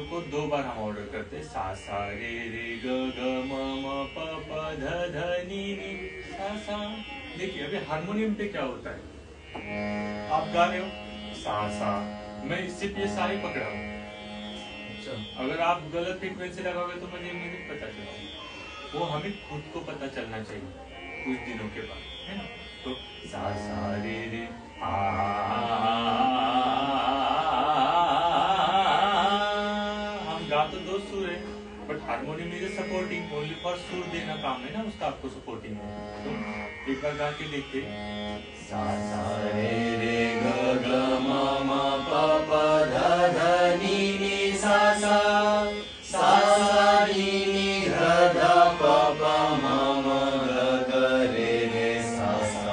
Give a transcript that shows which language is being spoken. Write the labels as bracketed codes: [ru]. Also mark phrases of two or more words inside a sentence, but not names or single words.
[hi] को 2 बार हम ऑर्डर करते हैं, सा सा रे रे ग ग म म प प ध ध नी नी सा सा। देखिए अभी हारमोनियम पे क्या होता है, आप गा रहे हो सा सा, मैं सिर्फ ये सा ही पकड़ा हूँ। अगर आप गलत फ्रीक्वेंसी लगाओगे तो मुझे नहीं पता चलेगा, वो हमें खुद को पता चलना चाहिए कुछ दिनों के बाद, है ना। तो सा सा रे रे हम गा तो 2 सुर है, [en] but harmonium is supporting, only for [hi] सुर देना काम है ना उसका, आपको सपोर्टिंग है। तो एक बार गा के देखते, सा सा रे रे ग ग म म प प ध ध नी नी सा सा, सा सा नी नी ध ध प प म म ग ग रे रे सा सा।